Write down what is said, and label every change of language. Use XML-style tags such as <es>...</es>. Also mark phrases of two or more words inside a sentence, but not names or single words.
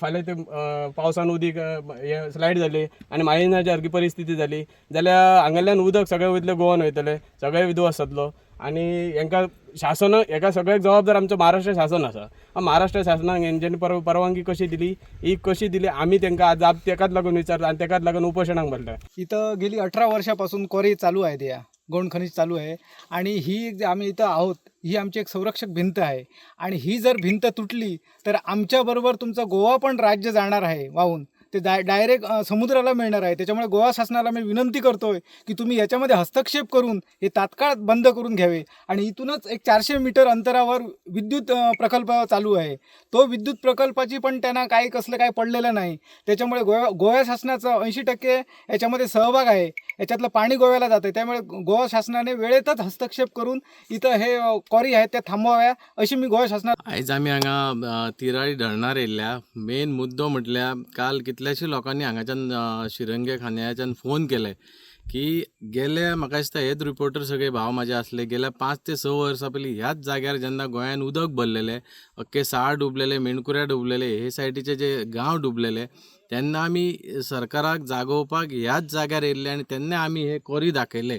<kok>फाल्यां ते पावसान उदीक हे स्लायड जाली आणि माळिनाच्या सारकी परिस्थिती जाली जाल्यार हांगाल्यान उदक सगळें वयतलें गोवन वयतलें, सगळें विध्वंस जातलो आणि हांकां शासन हाका सगळ्याक जबाबदार आमचो महाराष्ट्र शासन आसा. महाराष्ट्र शासनाक हेंच्यांनी परवानगी कशी दिली, ही कशी दिली आमी तांकां आज तेकाच लागून विचारता आणि तेकाच लागून उपोशणाक बसल्या.</kok> <mr>इथं गेली 18 वर्षापासून क्वॉरी चालू आहे, या गौण खनिज चालू आहे आणि ही आम्ही इथं आहोत, ही आमची एक संरक्षक भिंत आहे आणि ही जर भिंत तुटली तर आमच्याबरोबर तुमचं गोवा पण राज्य जाणार आहे वाहून. ते डायरेक्ट समुद्राला मिळणार आहे. त्याच्यामुळे गोवा शासनाला मी विनंती करतोय की तुम्ही याच्यामध्ये हस्तक्षेप करून हे तात्काळ बंद करून घ्यावे. आणि इथूनच एक 400 मीटर अंतरावर विद्युत प्रकल्प चालू आहे. तो विद्युत प्रकल्पाची पण त्यांना काही कसलं काय पडलेलं नाही. त्याच्यामुळे गोवा शासनाचा 80% याच्यामध्ये सहभाग आहे. याच्यातलं पाणी गोव्याला जातं. त्यामुळे गोवा शासनाने वेळेतच हस्तक्षेप करून इथं हे क्वॉरी आहेत त्या थांबवाव्या अशी मी गोवा शासनाला.</mr> <kok>आयज आमी हांगा तिराळी धरणार येयल्या. मेन मुद्दो म्हटल्यार काल कितल्याशे लोकांनी हांगाच्यान शिरंगे खांद्याच्यान फोन केले की गेले म्हाका दिसता हेच रिपोर्टर सगळे भाव म्हाजे आसले. गेल्या 5 ते 6 वर्सां पयलीं ह्याच जाग्यार जेन्ना गोंयान उदक भरलेलें, अख्खे साळ डुबलेले, मेणकुऱ्या डुबलेले, हे सायडीचे जे गांव डुबलेले, तेन्ना आमी सरकाराक जागोवपाक ह्याच जाग्यार येयल्ले आनी तेन्ना आमी हे क्वॉरी दाखयले.</kok>